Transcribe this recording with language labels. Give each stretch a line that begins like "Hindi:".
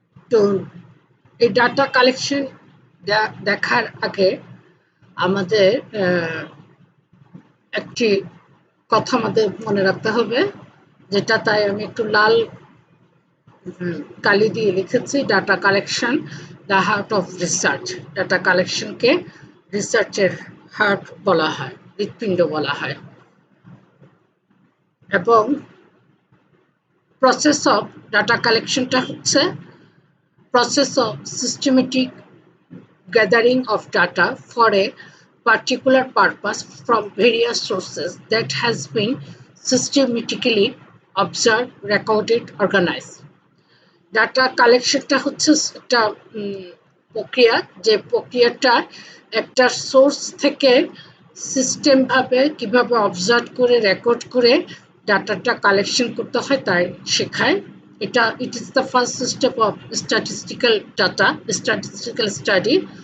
Bangla: তো এই data collection দেখার আগে আমাদের একটি কথা আমাদের মনে রাখতে হবে, যেটা তাই আমি একটু লাল কালি দিয়ে লিখেছি।
English: Data collection the heart of research.
Bangla: Data কালেকশনকে রিসার্চের হার্ট বলা হয়, হৃৎপিণ্ড বলা হয়। এবং প্রসেস অফ ডাটা কালেকশনটা হচ্ছে
English: process of systematic gathering of data for a particular purpose from various sources that has been systematically observed, recorded, organized.
Bangla: Data কালেকশনটা হচ্ছে একটা প্রক্রিয়া, যে প্রক্রিয়াটা একটা সোর্স থেকে সিস্টেমভাবে কিভাবে অবজার্ভ করে রেকর্ড করে ডাটাটা কালেকশন করতে হয় তাই শেখায়।
English: এটা it is the first step of statistical study.